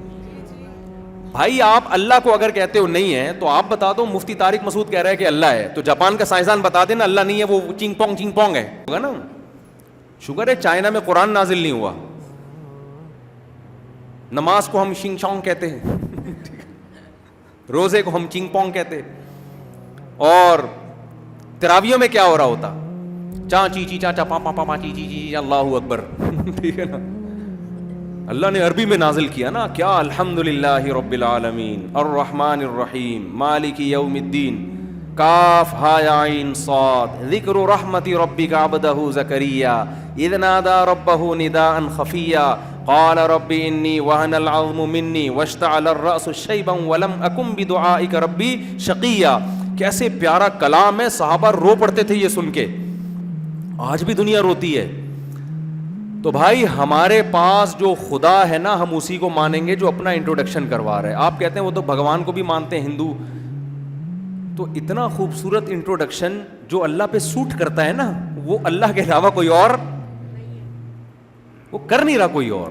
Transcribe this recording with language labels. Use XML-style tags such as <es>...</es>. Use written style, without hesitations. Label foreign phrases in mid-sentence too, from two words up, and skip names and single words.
<ur>بھائی آپ اللہ کو اگر کہتے ہو نہیں ہے تو آپ بتا دو مفتی طارق مسعود کہہ رہا ہے کہ اللہ ہے، تو جاپان کا سائنسدان بتا دینا اللہ نہیں ہے، وہ چنگ پونگ ہے، ہوگا نا؟ شکر ہے چائنا میں قرآن نازل نہیں ہوا۔ نماز کو ہم شنگ چونگ کہتے ہیں، روزے کو ہم چنگ پونگ کہتے، اور تراویوں میں کیا ہو رہا ہوتا؟ چاں چی چی چا چا پا پا پا چی چی چی</ur> <ar>اللہ اکبر،</ar> <ur>ٹھیک ہے نا؟ اللہ نے عربی میں نازل کیا نا، کیا</ur> <ar>الحمدللہ رب العالمین الرحمن الرحیم مالک یوم الدین، کاف ہا یا عین صاد، ذکر رحمت ربک عبدہ زکریا اذ نادى ربہ نداء خفیا قال رب انی وہن العظم منی واشتعل الرأس شیبا ولم اکن بدعائک ربی شقیا۔</ar> <ur>کیسے پیارا کلام ہے، صحابہ رو پڑتے تھے یہ سن کے، آج بھی دنیا روتی ہے۔ تو بھائی ہمارے پاس جو خدا ہے نا، ہم اسی کو مانیں گے جو اپنا انٹروڈکشن کروا رہے ہیں۔ آپ کہتے ہیں وہ تو بھگوان کو بھی مانتے ہیں ہندو، تو اتنا خوبصورت انٹروڈکشن جو اللہ پہ سوٹ کرتا ہے نا، وہ اللہ کے علاوہ کوئی اور وہ کر نہیں رہا، کوئی اور۔</ur>